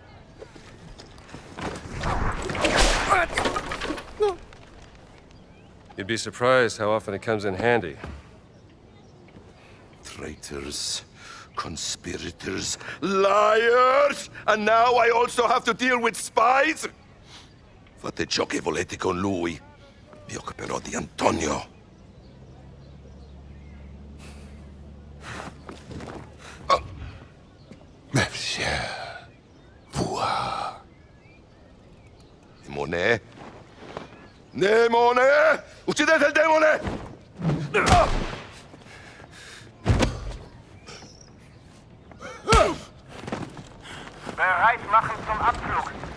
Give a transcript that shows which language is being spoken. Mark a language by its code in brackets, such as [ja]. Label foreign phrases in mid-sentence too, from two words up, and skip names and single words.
[en] You'd be surprised how often it comes in handy. Traitors, conspirators, liars! And now I also have to deal with spies? [it] Fate ciò che volete con lui. Vi occuperò di Antonio. Monsieur. Voi. Demone? Demone! Uccidete il demone! [de] Bereit machen zum Abflug.